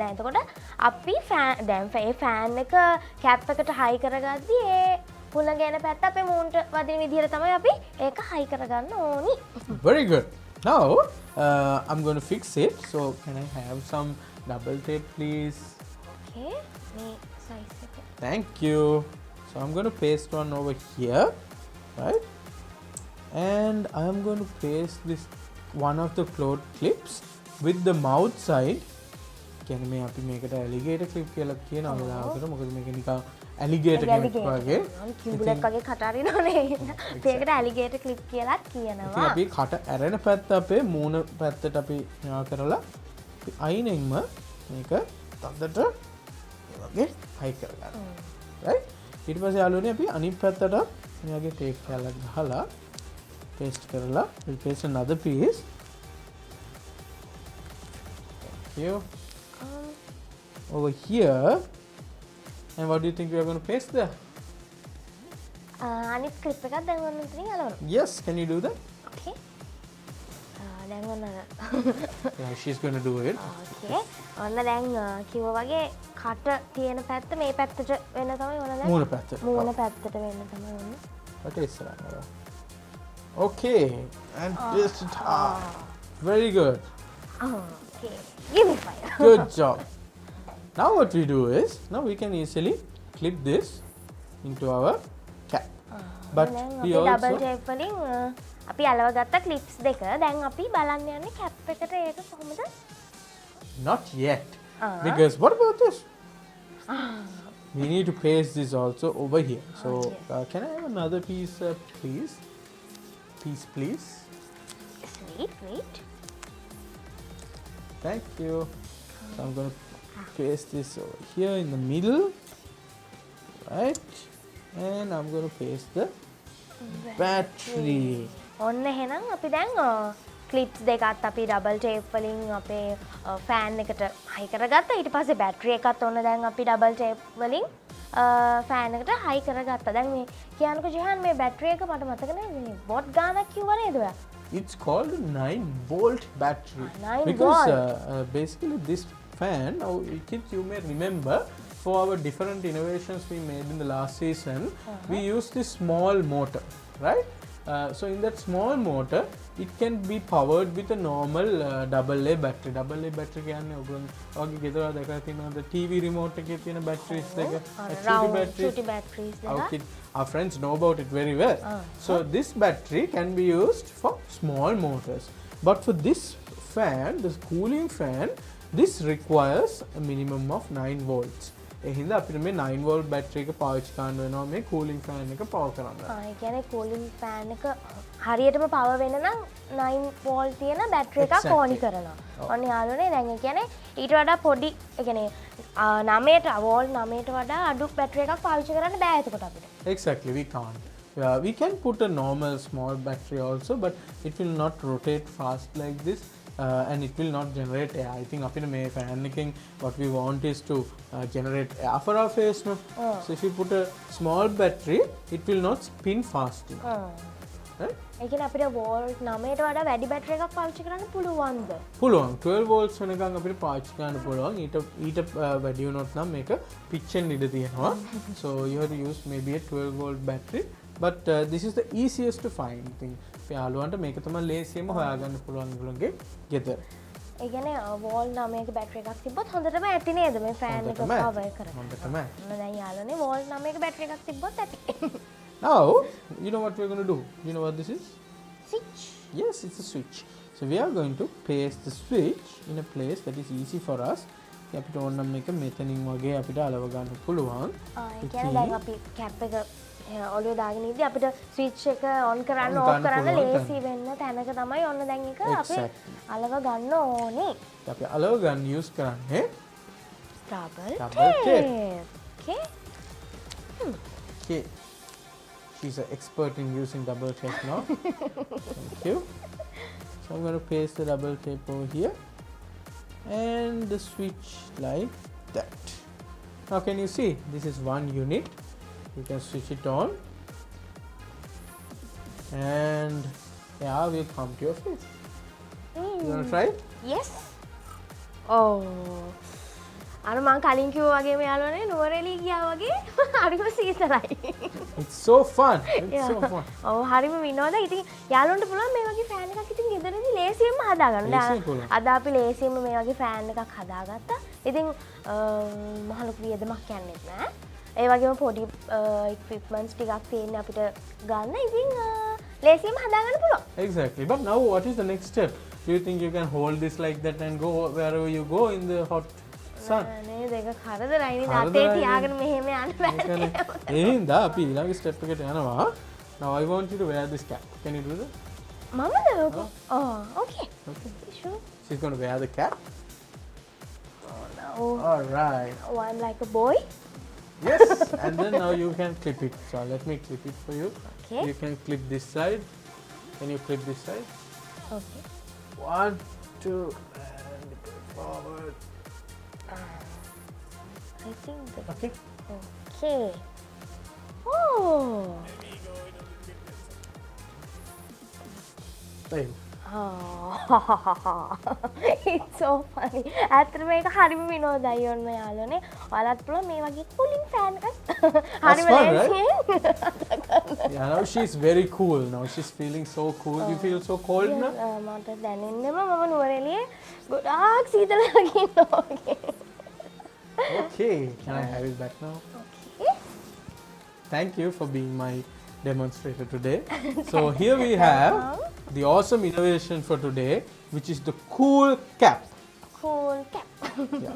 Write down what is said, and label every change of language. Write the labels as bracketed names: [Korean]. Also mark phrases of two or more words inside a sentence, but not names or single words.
[Sinhala] දැන් එතකොට අපි දැන් ඒ ෆෑන් එක කැප් එකට හයි කරගද්දී ඒ හුළඟ එන පැත්ත අපේ මූණට වදින විදිහට තමයි අපි ඒක හයි කරගන්න ඕනි. [English] Very good. Now I'm going to fix it. So can I have some double tape, please? [Sinhala] Okay. මේ size එක. [English] Thank you. So I'm going to paste one over here, right? And I am going to paste this one of the cloth clips with the mouth side. [Sinhala] කියන්නේ මේ අපි මේකට [English] alligator clip [Sinhala] කියලා කියනවා වෙලාවකට. මොකද මේක නිකන් alligator කෙනෙක් වගේ. කිඹුලෙක් වගේ කට අරිනවනේ. ඒකට [English] alligator clip [Sinhala] කියලාත් කියනවා. ඉතින් අපි කට ඇරෙන පැත්ත අපේ මූණ පැත්තට අපි මෙයා කරලා අයිනෙන්ම මේක තද්දට වගේ හයි කරගන්නවා. right? ඊට පස්සේ යාළුවනේ අපි අනිත් පැත්තට මෙයාගේ ටේප් කැලක් ගහලා paste කරලා [English] we'll paste another piece. Thank you. Over here. And what do you think we are going to paste there? [Sinhala] අනිත් clip එකක් දැන් ඔන්න ඉතින් අලවනවා. [English] Yes, can you do that? [Sinhala] Okay. දැන් ඔන්න [English] Yeah, she's going to do it. okay. [Sinhala] ඔන්න දැන් කිව්වා වගේ කට තියෙන පැත්ත මේ පැත්තට වෙන්න තමයි ඕන දැන්. මූණ පැත්තට. මූණ පැත්තට වෙන්න තමයි ඕන. [English] What is that? Okay, and this very good. Okay. Give me fire. Good job. Now what we do is, now we can easily clip this into our cap. But we double also [Sinhala] tape වලින් අපි අලවගත්ත clips දෙක දැන් අපි බලන්න යන්නේ cap එකට ඒක කොහොමද? [English] not yet. Because what about this? We need to paste this also over here. So can I have another piece, please? Please. Wait. Thank you. So I'm going to paste this over here in the middle, right? And I'm going to paste the battery. [Sinhala] ඔන්න එහෙනම් අපි දැන් clips දෙකත් අපි [English] double tape [Sinhala] වලින් අපේ fan එකට high කරගත්තා. ඊට පස්සේ battery එකත් ඔන්න දැන් අපි [English] double tape [Sinhala] වලින් fan එකට high කරගත්තා. දැන් මේ කියන්නකෝ ජිහාන් මේ battery එක මට මතක නැහැ මේ watt ගානක් කිව්වා නේද ඔයා? [English] It's called a 9-volt battery. 9 because volt. basically this fan, kids, you may remember, for our different innovations we made in the last season, we used this small motor, right? So in that small motor, it can be powered with a normal AA battery. AA battery [Sinhala] කියන්නේ ඔයගොල්ලෝ ගෙදර දැකලා තියෙනවද [English] TV remote [Sinhala] එකේ තියෙන batteries දෙක? Shooty batteries දෙක. [English] Our friends know about it very well. So this battery can be used for small motors. But for this fan, this cooling fan, this requires a minimum of 9 volts. [Sinhala] ඒ හින්දා අපිට මේ 9 [English] volt battery [Sinhala] එක පාවිච්චි කරන්න වෙනවා මේ [English] cooling fan [Sinhala] එක power කරන්න. ඒ කියන්නේ [English] cooling fan [Sinhala] එක හරියටම power වෙන්න නම් 9 volt තියෙන battery එකක් ඕනි කරනවා. ඔන්න යාළුවනේ දැන් ඒ කියන්නේ ඊට වඩා පොඩි ඒ කියන්නේ 9ට volt 9ට වඩා අඩු battery එකක් පාවිච්චි කරන්න බෑ එතකොට අපිට. [English] Exactly, we can't. We can put a normal small battery also, but it will not rotate fast like this. And it will not generate air. I think [Sinhala] අපිට මේ fan එකෙන් [English] what we want is to generate air for our face. No? So if you put a small battery, it will not spin fast enough. Right? [Sinhala] ඒ කියන්නේ අපිට volt 9ට වඩා වැඩි battery එකක් පාවිච්චි කරන්න පුළුවන්ද? පුළුවන්. 12 volts වෙනකන් අපිට පාවිච්චි කරන්න පුළුවන්. ඊට වැඩි වුණොත් නම් මේක පිච්චෙන්න ඉඩ තියෙනවා. [English] So you have to use maybe a 12 volt battery. But this is the easiest to find thing. [Sinhala] යාළුවන්ට මේක තමයි ලේසියෙන්ම හොයාගන්න පුළුවන් ඒගොල්ලන්ගේ ගෙදර. ඒ කියන්නේ volt 9ක battery එකක් තිබ්බොත් හොඳටම ඇති නේද මේ fan එක power කරන්න. හොඳටම. දැන් යාළුවනේ volt 9ක battery එකක් තිබ්බොත් ඇති. [English] Now, you know what we're going to do? You know what this is? Switch. Yes, it's a switch. So we are going to paste the switch in a place that is easy for us. [Sinhala] අපිට ඕන නම් මේක මෙතනින් වගේ අපිට අලව ගන්න පුළුවන්. ඒ කියන්නේ දැන් අපි cap එක ඔළුවේ දාගෙන ඉඳි අපිට ස්විච් එක on කරන්න off කරන්න ලේසි වෙන්න තැනක තමයි ඔන්න දැන් එක අපි අලව ගන්න ඕනේ. අපි අලව ගන්න use කරන්නේ [English] double tape. Okay. Okay. She's an expert in using double tape now. Thank you. So I'm going to paste the double tape over here and the switch like that. Now can you see this is one unit. You can switch it on and yeah, we'll come to your face. You want to try it? Yes. Oh. [Sinhala] අර මං කලින් කිව්වා වගේම යාළුවනේ නුවරඑළිය ගියා වගේ හරිම සීතලයි. [English] It's so fun. It's so fun. [Sinhala] ඔව් හරිම විනෝදයි. ඉතින් යාළුවන්ට පුළුවන් මේ වගේ ෆෑන් එකක් ඉතින් ගෙදරදී ලේසියෙන්ම හදාගන්න. ලේසියෙන් පුළුවන්. අද අපි ලේසියෙන්ම මේ වගේ ෆෑන් එකක් හදාගත්තා. ඉතින් මහ ලොකු වියදමක් යන්නෙත් නෑ. ඒ වගේම පොඩි equipments ටිකක් තියෙන අපිට ගන්න. ඉතින් ලේසියෙන්ම හදාගන්න පුළුවන්. [English] Exactly. But now what is the next step? Do you think you can hold this like that and go wherever you go in the hot sun? [Sinhala] නේ දෙක කරදරයි නේද? අතේ තියාගෙන මෙහෙම යන්න බෑ. ඒ හින්දා අපි ඊළඟ ස්ටෙප් එකට යනවා. [English] Now I want you to wear this cap. Can you do that? මමද? Okay. Sure. She's going to wear the cap. Oh no. All right. Oh, I'm like a boy. Yes. And then now you can clip it. So let me clip it for you. Okay. You can clip this side. Can you clip this side? Okay. 1, 2, and go forward. I think that. Okay. Okay. Oh. There you go. Oh. It's so funny. [Sinhala] ඇත්තට මේක හරිම විනෝදයි ඔන්න යාළුවනේ. ඔයාලත් පුළුවන් මේ වගේ [English] cooling fan [Sinhala] එකක් හරිම [English] fun, right? [Sinhala] ලේසියෙන්. [English] Yeah, now she's very cool. Now she's feeling so cool. You feel so cold now? [Sinhala] මට දැනෙන්නෙම මම නුවරඑළියේ ගොඩාක් සීතලක් ඉන්නවා වගේ. [English] Okay. Can I have it back now? Okay. Thank you for being my demonstrator today. So here we have the awesome innovation for today, which is the cool cap. Cool cap. Yeah.